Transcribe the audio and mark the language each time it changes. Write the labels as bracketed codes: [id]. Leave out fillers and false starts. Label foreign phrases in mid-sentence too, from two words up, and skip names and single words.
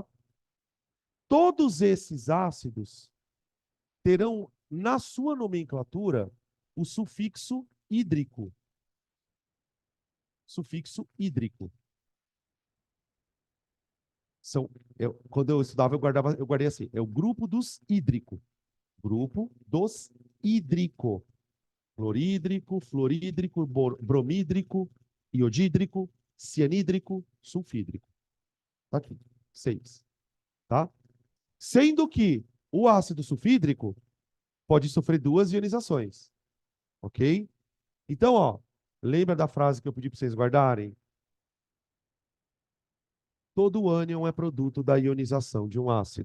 [pt] Todos esses ácidos terão na sua nomenclatura o sufixo hídrico. Sufixo hídrico. Quando eu estudava, eu guardei assim. É o grupo dos hídrico. Grupo dos hídrico. Clorídrico, fluorídrico, bromídrico, iodídrico, cianídrico, sulfídrico. Tá aqui. 6. Tá? Sendo que o ácido sulfídrico pode sofrer 2 ionizações. Ok? Então, ó, lembra da frase que eu pedi para vocês guardarem? Todo ânion é produto da ionização de um ácido.